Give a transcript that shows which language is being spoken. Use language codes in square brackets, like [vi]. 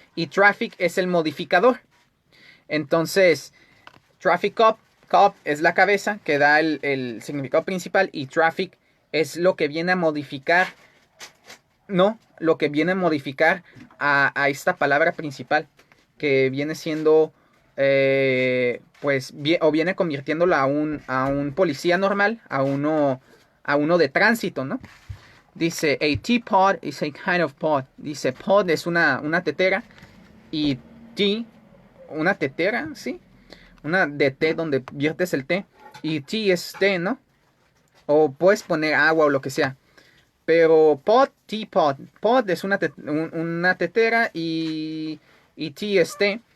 [es] Y traffic es el modificador. Entonces, traffic cop es la cabeza que da el significado principal y traffic es lo que viene a modificar, ¿no? Lo que viene a modificar a esta palabra principal, que viene siendo, pues, o viene convirtiéndola a un policía normal, a uno de tránsito, ¿no? Dice, [en] a teapot is a kind of pot. [es] Dice, pot es una tetera y tea, una tetera, ¿sí? Una de té donde viertes el té. Y tea es té, ¿no? O puedes poner agua o lo que sea. Pero pot, teapot. Pot es una tetera y tea es té.